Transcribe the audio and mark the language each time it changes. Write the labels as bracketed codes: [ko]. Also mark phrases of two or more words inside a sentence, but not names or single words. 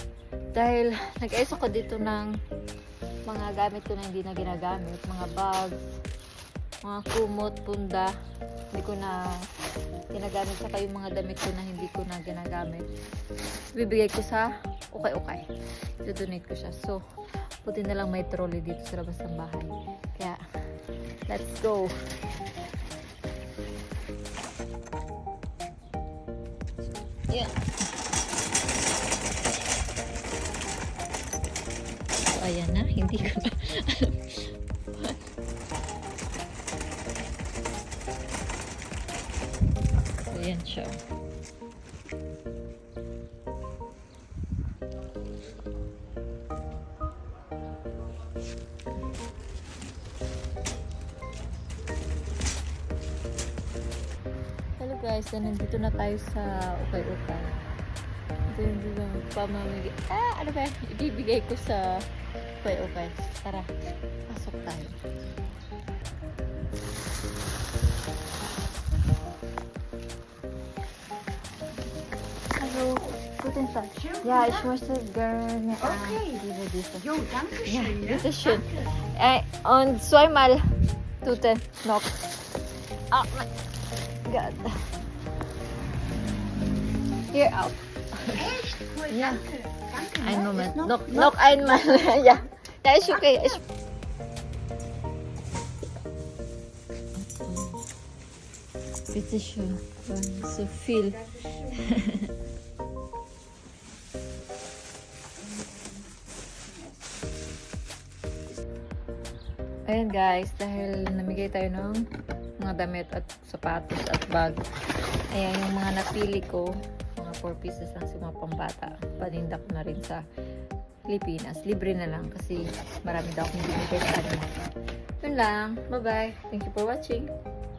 [tl] Dahil nag-ayos ako dito ng mga gamit ko na hindi na ginagamit, mga bags, mga kumot, punda, hindi ko na ginagamit, saka yung mga damit ko na hindi ko na ginagamit, bibigay ko sa ukay-ukay. I-donate ko siya. So, buti na lang may trolley dito sa labas ng bahay. Kaya, [en] let's go! Yeah. [tl] Ayan na, hindi ko na ayan siya. Hello guys, nandito na tayo sa ukay-ukay. Ito yung pamamigay. Ano ba? Ibibigay ko sa ukay-ukay. Tara, pasok tayo. [de] Hallo, guten Tag. Ja, ich möchte gerne diese. Jo, danke Ja, schön. bitte schön. Und zweimal Tute noch. Oh mein Gott. Hier auch. Echt? Cool, Ja. danke. Danke. Einen ne? Moment. Ist Noch einmal. Ja. Ja, ist okay. Bitte schön. So viel. [tl] Ayan guys, dahil namigay tayo ng mga damit at sapatos at bag. Ayan yung mga napili ko. Mga 4 pieces lang sa mga pambata. Paninda ko na rin sa Pilipinas. Libre na lang kasi marami daw akong binigay sa kanila. Yun lang. [en] Bye-bye. Thank you for watching.